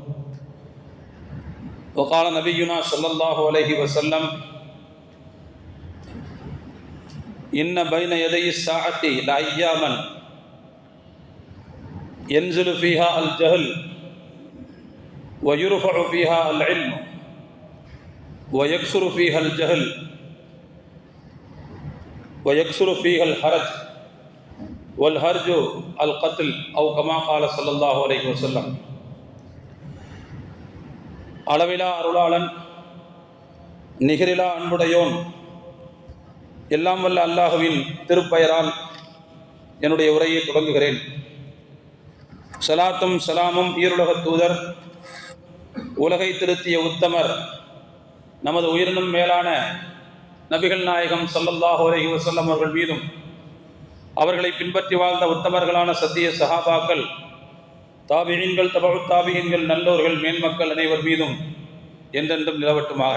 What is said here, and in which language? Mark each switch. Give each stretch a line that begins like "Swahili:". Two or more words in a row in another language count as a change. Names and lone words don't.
Arabic: وقال نبينا صلى الله عليه وسلم: إن بين يدي الساعة لأياما ينزل فيها الجهل ويرفع فيها العلم ويكثر فيها الجهل ويكثر فيها الحرج والهرج القتل أو كما قال صلى الله عليه وسلم.
Tamil: அளவிலா அருளாளன், நிகரிலா அன்புடையோன், எல்லாம் வல்ல அல்லாஹுவின் திருப்பெயரால் என்னுடைய உரையை தொடங்குகிறேன். ஸலாத்தும் ஸலாமும் ஈருலகத் தூதர், உலகை திருத்திய உத்தமர், நமது உயிரினும் மேலான நபிகள் நாயகம்
Arabic: صلى الله عليه وسلم
Tamil: அவர்கள் மீதும், அவர்களை பின்பற்றி வாழ்ந்த உத்தமர்களான சத்திய சஹாபாக்கள், தாபிஈன்கள், தபஉத் தாபிஈன்கள், நல்லோர்கள், மேன்மக்கள் அனைவர் மீதும் என்றென்றும் நிலவட்டுமாக.